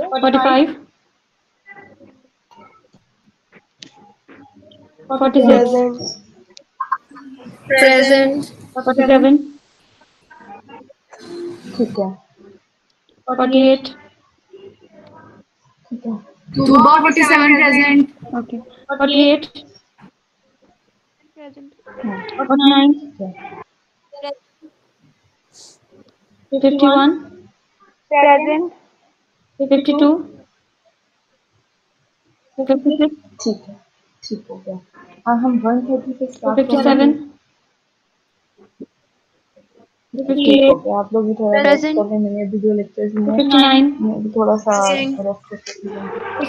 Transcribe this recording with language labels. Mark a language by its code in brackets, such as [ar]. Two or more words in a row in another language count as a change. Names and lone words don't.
[en] 45. 46. Present. 47. [hi] ठीक है [en] 48. [hi] ठीक है [en] Tuba 47 present. Okay. 48. Present. 49. 51. Present. 52. 56. [hi] ठीक हो गया और हम 1:30 पे स्टार्ट [en] 57. [hi] ठीक हो [en] 58. [hi] गया आप लोग भी थोड़ा रेस्ट कर लें मैंने अभी 2 लेक्चर्स लिए [en] 59. [hi] मैं भी थोड़ा सा रेस्ट करके